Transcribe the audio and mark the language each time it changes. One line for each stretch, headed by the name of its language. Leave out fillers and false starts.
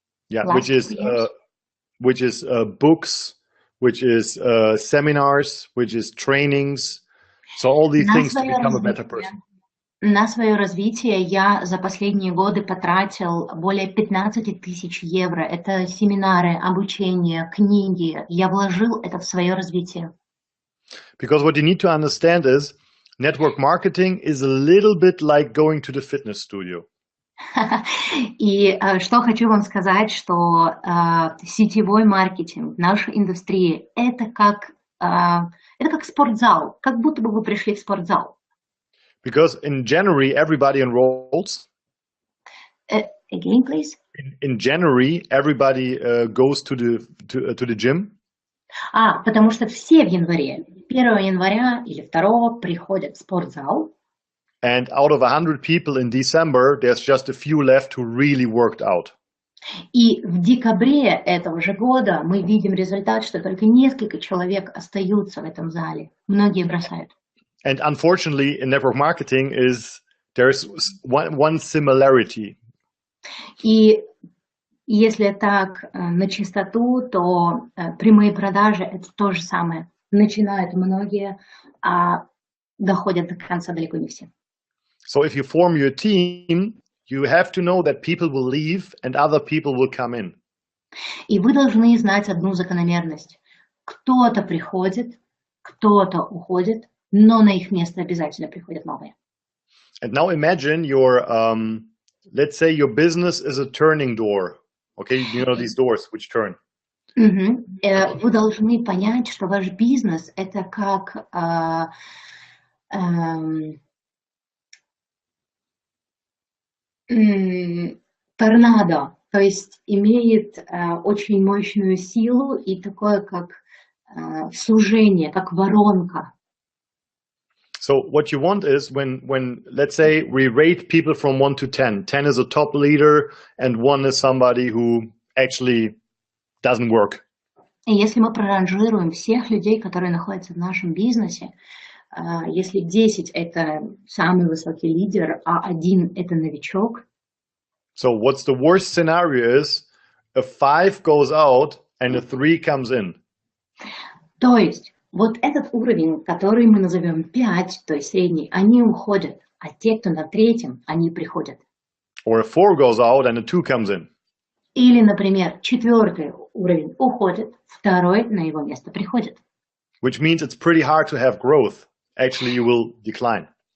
English: Yeah, which is books, which is seminars, which is trainings. So all these things to become a better person.
Russian: На свое развитие я за последние годы потратил более 15 тысяч евро. Это семинары, обучение, книги. Я вложил это в свое развитие.
English: Because what you need to understand is, network marketing is a little bit like going to the fitness studio.
Russian: И что хочу вам сказать, что сетевой маркетинг в нашей индустрии это как спортзал, как будто бы вы пришли в спортзал.
English: Because in January everybody enrolls. Again, please. In January everybody goes to the gym.
Russian: Потому что все в январе, 1 января или 2 приходят в спортзал.
English: And out of 100 people in December, there's just a few left who really worked out.
Russian: И в декабре этого же года мы видим результат, что только несколько человек остаются в этом зале. Многие бросают.
English: And unfortunately, in network marketing there's one similarity.
Russian: И если так на чистоту, то прямые продажи это то же самое. Начинают многие, а доходят до конца далеко не все.
English: So if you form your team, you have to know that people will leave and other people will come in.
Russian: И вы должны знать одну закономерность. Кто-то приходит, кто-то уходит, но на их место обязательно приходят новые.
English: And now imagine let's say your business is a turning door. Okay, you know these doors which turn.
Russian: Вы должны понять, что ваш бизнес это как торнадо, то есть имеет очень мощную силу и такое как сужение, как воронка.
English: So what you want is when let's say we rate people from 1 to 10. 10 is a top leader and 1 is somebody who actually doesn't work.
Russian: И если мы проранжируем всех людей, которые находятся в нашем бизнесе, если 10 это самый высокий лидер, а 1 это новичок.
English: So what's the worst scenario is a 5 goes out and a 3 comes in.
Russian: То есть вот этот уровень, который мы назовем 5, то есть средний, они уходят, а те, кто на 3-м, они приходят.
English: Or a 4 goes out and a 2 comes in.
Russian: Или, например, 4-й уровень уходит, 2-й на его место приходит.
English: Which means it's pretty hard to have growth. Actually, you will decline.